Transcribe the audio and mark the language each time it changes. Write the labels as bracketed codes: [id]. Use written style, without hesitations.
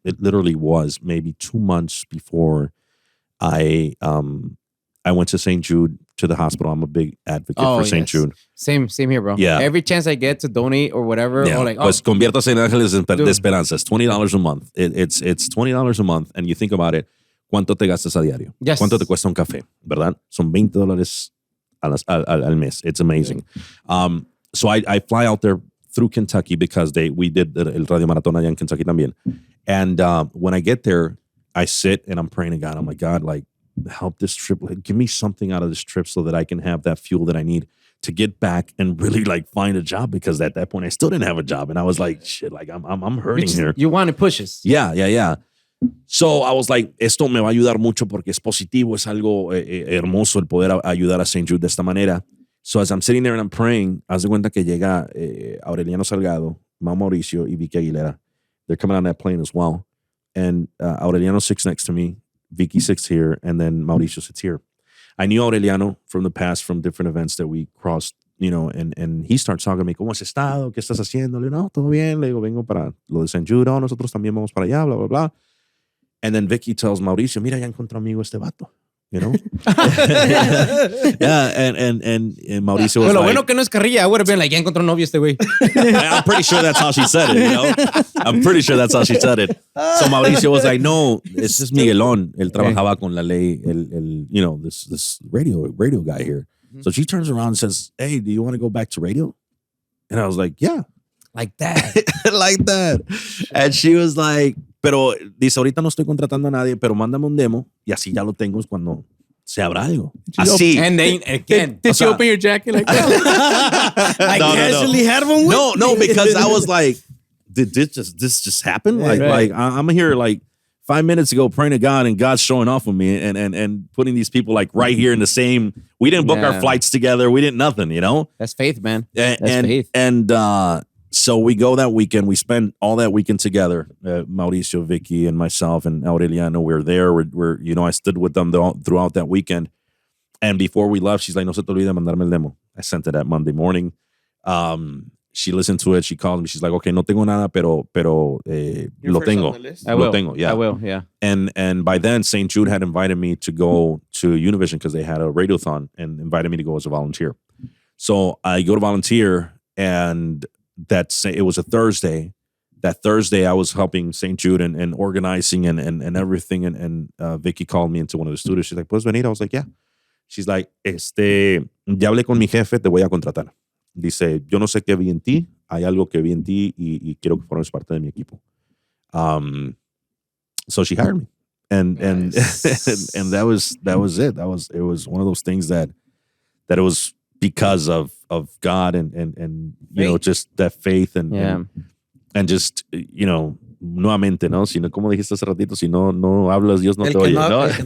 [en] It literally was maybe 2 months before I went to St. Jude to the hospital. I'm a big advocate for St. Jude. Same here, bro. Yeah. Every chance I get to donate or whatever, Yeah. or like, [es] Pues conviértase en ángeles de esperanza. [en] It's $20 a month. It's $20 a month, and you think about it. [es] ¿Cuánto te gastas a diario? [en] Yes. [es] ¿Cuánto te cuesta un café? ¿Verdad? Son $20 al mes. [en] It's amazing. So I fly out there through Kentucky because we did [es] el Radio Maratón allá [en] in Kentucky [es] también. [en] And when I get there, I sit and I'm praying to God. I'm like, God, like, help this trip. Like, give me something out of this trip so that I can have that fuel that I need to get back and really like find a job, because at that point I still didn't have a job and I was like, shit, like I'm hurting here. You want to push us. Yeah. So I was like, [es] esto me va a ayudar mucho porque es positivo, es algo hermoso el poder ayudar a St. [en] Jude [es] de esta manera. [en] So as I'm sitting there and I'm praying, [es] haz de cuenta que llega [en] Aureliano Salgado, Mau Mauricio y Vicky Aguilera. They're coming on that plane as well. And Aureliano sits next to me, Vicky sits here, and then Mauricio sits here. I knew Aureliano from the past, from different events that we crossed, you know, and he starts talking to me, [es] ¿cómo has estado? ¿Qué estás haciendo? Le digo, no, todo bien. Le digo, vengo para lo de St. Jude. Oh, nosotros también vamos para allá, blah, blah, blah. [en] And then Vicky tells Mauricio, [es] mira, ya encontró amigo este vato. [en] You know? Yeah, and Mauricio was [es] Bueno, [en] like... [es] bueno que no es carrilla. [en] I would have been like, [es] ya encontró novio este güey. [en] I'm pretty sure that's how she said it, you know? I'm pretty sure that's how she said it. So Mauricio was like, no, this is Miguelón. [es] Él trabajaba con la ley, [en] you know, this radio guy here. So she turns around and says, hey, do you want to go back to radio? And I was like, yeah. Like that. Like that. And she was like, [es] pero dice, ahorita no estoy contratando a nadie, pero mándame un demo y así ya lo tengo cuando se abra algo. Así. [en] And then again. Did you open your jacket like that? I casually had one with No, because I was like, did this just happen? Like I'm here like 5 minutes ago praying to God, and God's showing off with me and putting these people like right here in the same. We didn't book our flights together. We didn't nothing, you know? That's faith, man. That's faith. And so we go that weekend. We spend all that weekend together. Mauricio, Vicky, and myself, and Aureliano. We're there. We're you know, I stood with them throughout that weekend. And before we left, she's like, [es] no se te olvide mandarme el demo. [en] I sent it that Monday morning. She listened to it. She called me. She's like, okay, [es] no tengo nada, pero lo tengo. Lo tengo, yeah. [en] I will, yeah. And by then, St. Jude had invited me to go to Univision because they had a radiothon and invited me to go as a volunteer. So I go to volunteer, and it was a Thursday. That Thursday, I was helping St. Jude and organizing and everything. And Vicky called me into one of the studios. She's like, [es] ¿puedes venir? [en] I was like, yeah. She's like, [es] ya hablé con mi jefe, te voy a contratar. Dice, yo no sé qué vi en ti, hay algo que vi en ti y quiero que formes parte de mi equipo. [en] So she hired me. And nice. and that was it. It was one of those things that it was because of God and you know, just that faith and just, you know, [es] nuevamente, ¿no? Si no, como dijiste hace ratito, si no hablas, Dios no te oye, ¿no?